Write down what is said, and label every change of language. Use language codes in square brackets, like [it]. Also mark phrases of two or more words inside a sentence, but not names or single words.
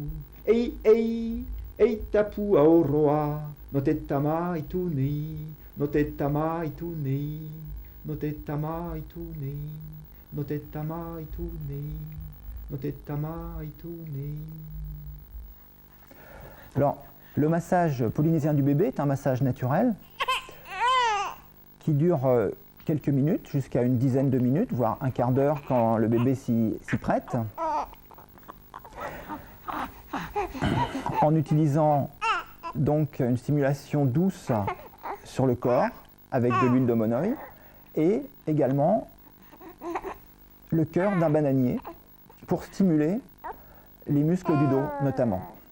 [ty] Ei tapu aoroa, no te tama aitu nei, no te tama aitu nei, no te tama aitu nei, no te tama aitu nei, no te tama aitu nei. [fr] Alors, le massage polynésien du bébé est un massage naturel qui dure quelques minutes, jusqu'à une dizaine de minutes, voire un quart d'heure quand le bébé s'y prête. En utilisant donc une stimulation douce sur le corps avec de l'huile de monoi et également le cœur d'un bananier pour stimuler les muscles du dos notamment.